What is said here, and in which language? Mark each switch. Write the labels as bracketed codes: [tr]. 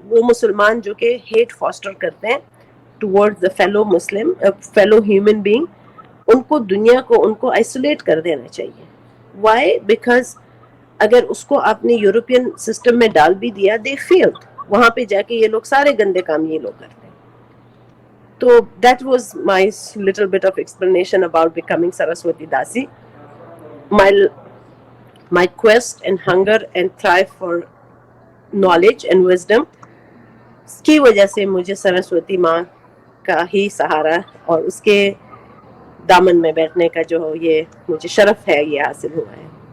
[ur] وہ مسلمان جو کہ [en] hate foster [ur] کرتے ہیں [en] towards the fellow Muslim, fellow human being, [ur] ان کو دنیا کو ان کو isolate کر دینا چاہیے. [en] Why? Because [ur] اگر اس کو آپ نے یورپین سسٹم میں ڈال بھی دیا, [en] they failed. [ur] وہاں پہ جا کے یہ لوگ سارے گندے کام یہ لوگ کرتے ہیں. [en] تو that was my little bit of explanation about becoming Saraswati Dasi. My quest and hunger and thrive for knowledge and wisdom, [ur] اس کی وجہ سے مجھے سرسوتی ماں کا ہی سہارا اور اس کے دامن میں بیٹھنے کا جو یہ مجھے شرف ہے یہ حاصل ہوا ہے.